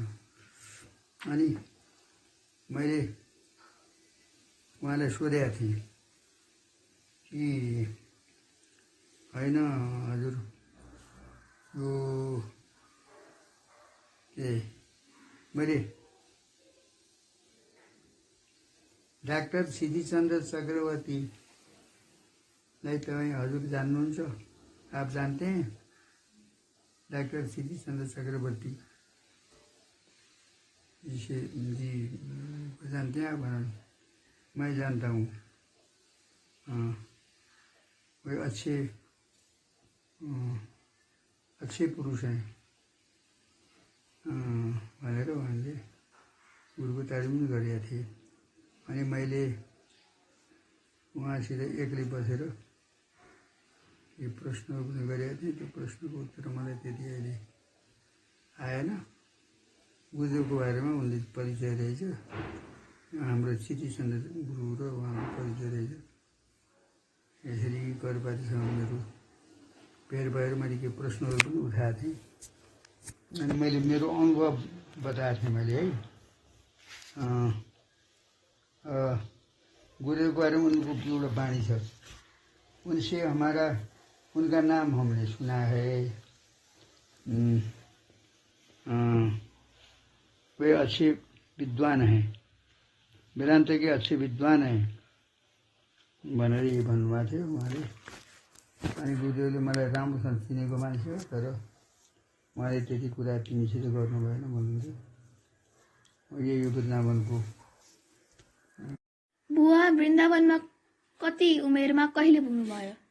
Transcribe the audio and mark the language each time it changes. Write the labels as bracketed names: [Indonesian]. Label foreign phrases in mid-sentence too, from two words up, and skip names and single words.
[Nepali] अनि मैले उहाँलाई सोधेको थिएँ कि होइन हजुर, यो के मैले डाक्टर सिद्धिचन्द्र चक्रवर्तीलाई तपाईँ हजुर जान्नुहुन्छ? [Hindi] आप जानते हैं डॉक्टर सिद्धिचन्द्र चक्रवर्ती जी जानते हैं आप? मैं जानता हूँ, वे अच्छे पुरुष हैं [Nepali] भनेर उहाँले गुरुको तारिफ पनि गरेका थिए। अनि मैले उहाँसित एक्लै बसेर यो प्रश्नहरू पनि गरेका थिएँ। त्यो प्रश्नको उत्तर मलाई त्यति अहिले आएन। गुरुको बारेमा उनले परिचय रहेछ, हाम्रो सिद्धिचन्द्र गुरु र उहाँको परिचय रहेछ। यसरी करपातीसँग मेरो भेट भएर मैले के प्रश्नहरू पनि उठाएको थिएँ। अनि मैले मेरो अनुभव बताएको थिएँ मैले है। गुरुको बारेमा उनको एउटा बाणी छ, [Hindi] उनका नाम हमने सुना है, वे अच्छे विद्वान हैं, वेदांत के अच्छे विद्वान हैं [Nepali] भनेर यही भन्नुभएको थियो उहाँले। अनि गुरुदेवले मलाई राम्रोसँग चिनेको मान्छे हो, तर उहाँले त्यति कुरा तिमीसित गर्नु भएन भन्नुहुन्थ्यो। यही हो वृन्दावनको। बुवा वृन्दावनमा कति उमेरमा कहिले पुग्नुभयो?